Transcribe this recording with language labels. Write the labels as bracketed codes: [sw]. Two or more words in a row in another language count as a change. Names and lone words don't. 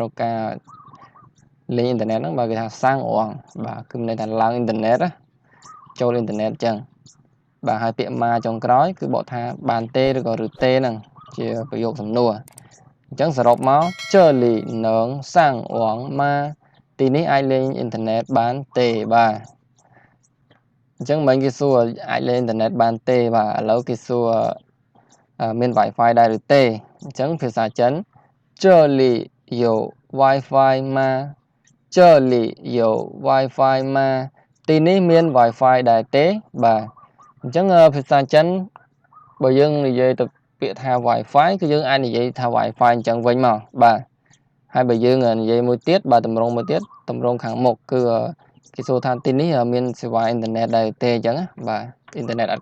[km] ត្រូវការលេងអ៊ីនធឺណិតហ្នឹងបើគេថាសាំងអងបាទគឺមានន័យថាឡើងអ៊ីនធឺណិតចូលអ៊ីនធឺណិតអញ្ចឹងបាទហើយពាក្យម៉ាចុងក្រោយគឺបកថាបានទេឬក៏ឬទេហ្នឹងជាប្រយោគសំណួរអញ្ចឹងសរុបមក [zh] 这里能上网吗 [km] ទីនេះអាចលេងអ៊ីនធឺណិតបានទេបាទអញ្ចឹងមិញគេសួរអាចលេងអ៊ីនធឺណិតបានទេបាទឥឡូវគេសួរមាន Wi-Fi ដែរ ឬទេអញ្ចឹងភាសាចិន [zh] 这里有 Wi-Fi 吗这里有 Wi-Fi 吗 [km] ទីនេះមាន Wi-Fi ដែរទេបាទអញ្ចឹងភាសាចិនបើយើងនិយាយទៅពាក្យថា Wi-Fi គឺយើងអាចនិយាយថា Wi-Fi អញ្ចឹងវិញមកបាទហើយបើយើងនិយាយមួយទៀតបាទតម្រងមួយទៀតតម្រងខាងមុខគឺគេសួរថាទីនេះមានសេវាអ៊ីនធឺណិតដែរទេអញ្ចឹងបាទអ៊ីនធឺណិតអត់